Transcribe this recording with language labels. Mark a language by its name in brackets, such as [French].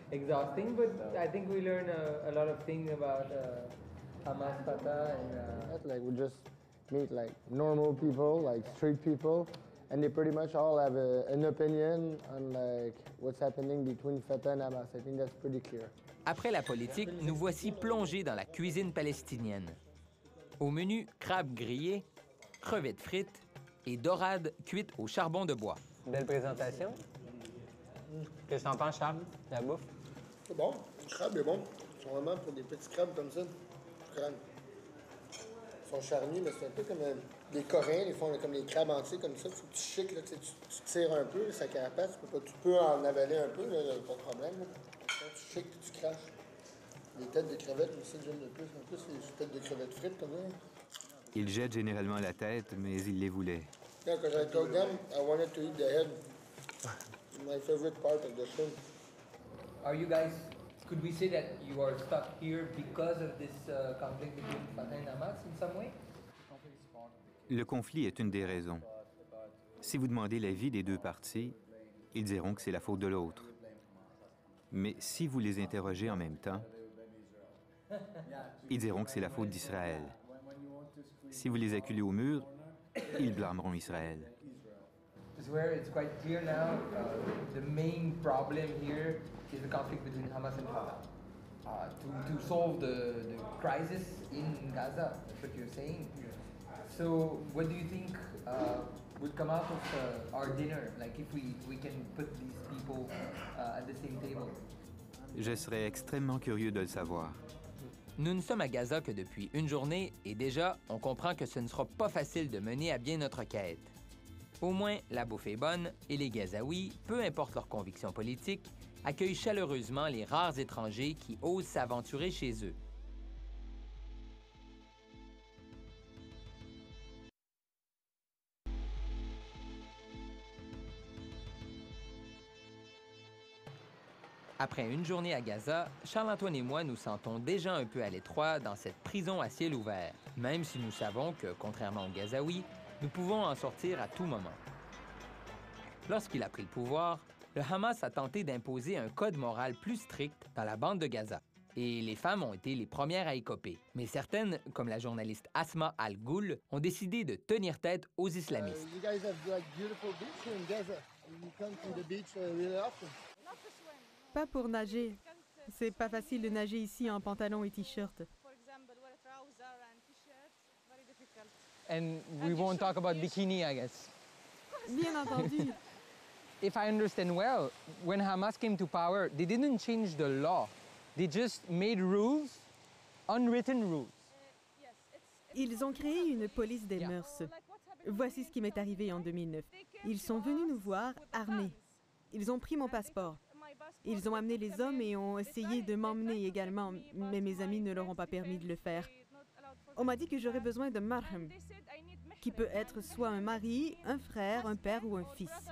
[English] Exhausting, but I think we learn a lot of things about Hamas, Fatah, and Like we just meet like normal people, like street people, and they pretty much all have an opinion on like what's happening between Fatah and Hamas. I think that's pretty clear. [French] Après la politique, nous voici plongés dans la cuisine palestinienne. Au menu, crabes grillés, crevettes frites et dorades cuites au charbon de bois. Belle présentation. Qu'est-ce que t'en penses, Charles, de la bouffe? C'est bon, le crabe est bon. Ils sont vraiment pour des petits crabes comme ça. Crabes. Ils sont charnus, mais c'est un peu comme les Coréens, ils font comme les crabes entiers comme ça. Faut que tu chiques, là, tu tires un peu, sa carapace. Tu peux en avaler un peu, là, pas de problème. Là. Quand tu chiques, puis tu craches. Les têtes de crevettes, mais ça, j'aime le plus. En plus, les têtes de crevettes frites comme ça. Il jette généralement la tête, mais il les voulait. [English] Yeah, because I told them I wanted to eat the head. My favorite part of the shrimp. Are you guys, could we say that you are stuck here because of this conflict between Fatah and Hamas in some way? [French] Le conflit est une des raisons. Si vous demandez l'avis des 2 parties, ils diront que c'est la faute de l'autre. Mais si vous les interrogez en même temps, ils diront que c'est la faute d'Israël. Si vous les acculez au mur, ils blâmeront Israël. [English] This is where it's quite clear now. The main problem here is the conflict between Hamas and Fatah. To solve the crisis in Gaza, that's what you're saying. So, what do you think would come out of our dinner? Like, if we can put these people at the same table? [French] Je serais extrêmement curieux de le savoir. Nous ne sommes à Gaza que depuis une journée et déjà, on comprend que ce ne sera pas facile de mener à bien notre quête. Au moins, la bouffe est bonne et les Gazaouis, peu importe leurs convictions politiques, accueillent chaleureusement les rares étrangers qui osent s'aventurer chez eux. Après une journée à Gaza, Charles-Antoine et moi nous sentons déjà un peu à l'étroit dans cette prison à ciel ouvert, même si nous savons que, contrairement aux Gazaouis, nous pouvons en sortir à tout moment. Lorsqu'il a pris le pouvoir, le Hamas a tenté d'imposer un code moral plus strict dans la bande de Gaza. Et les femmes ont été les premières à écoper. Mais certaines, comme la journaliste Asma Al-Ghoul, ont décidé de tenir tête aux islamistes. [English] You guys have like beautiful beach here in Gaza. You come to the beach really often. [French] Pas pour nager. C'est pas facile de nager ici en pantalon et t-shirt. [English] And we won't talk about bikini, I guess. [French] Bien entendu. [English] If I understand well, when Hamas came to power, they didn't change the law. They just made rules, unwritten rules. Yes, [French] Ils ont créé une police des mœurs. Voici ce qui m'est arrivé en 2009. Ils sont venus nous voir armés. Ils ont pris mon passeport. Ils ont amené les hommes et ont essayé de m'emmener également, mais mes amis ne leur ont pas permis de le faire. On m'a dit que j'aurais besoin de marham, qui peut être soit un mari, un frère, un père ou un fils.